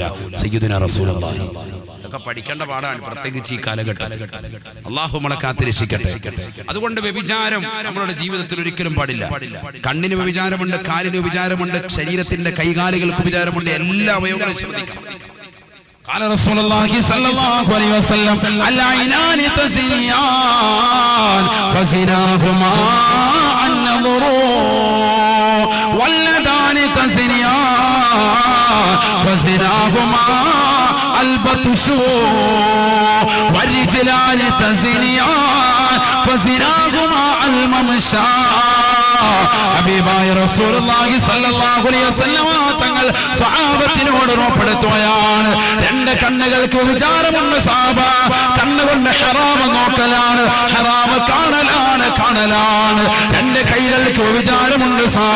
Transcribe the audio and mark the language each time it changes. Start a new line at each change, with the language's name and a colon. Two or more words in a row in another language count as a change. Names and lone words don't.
Arabic: سيدنا رسول الله.
Malayalam: ഇതൊക്കെ പഠിക്കേണ്ട പാടാണ്, പ്രത്യേകിച്ച് ഈ കാലഘട്ടം. അല്ലാഹു നമ്മളെ കാത്തുരക്ഷിക്കട്ടെ. അതുകൊണ്ട് വ്യഭിചാരം നമ്മളുടെ ജീവിതത്തിൽ ഒരിക്കലും പാടില്ല. കണ്ണിന് വ്യഭിചാരമുണ്ട്, കാലിന് വ്യഭിചാരമുണ്ട്, ശരീരത്തിന്റെ കൈകാലുകൾക്ക് വ്യഭിചാരമുണ്ട്. എല്ലാ അവയവങ്ങളും ശ്രദ്ധിക്കണം.
Arabic: قال رسول الله صلى الله عليه وسلم العينان تزنيان فزناهما النظر واليدان تزنيان فزناهما البطش والرجلان تزنيان فزناهما الممشى.
Malayalam: ഹബീബായ റസൂലുള്ളാഹി
Arabic: صلى الله عليه وسلم
Malayalam: തങ്ങൾ സ്വഹാബത്തിനോട് ഉറപ്പെടുത്തുകയാണ്, 2 കണ്ണുകൾക്ക് വിചാരമുണ്ട് സഹാബ. കണ്ണുകൊണ്ട് ഹറാം നോക്കലാണ്, ഹറാം കാണലാണ്. 2 കൈകൾക്ക് വിചാരമുണ്ട് സഹാബ.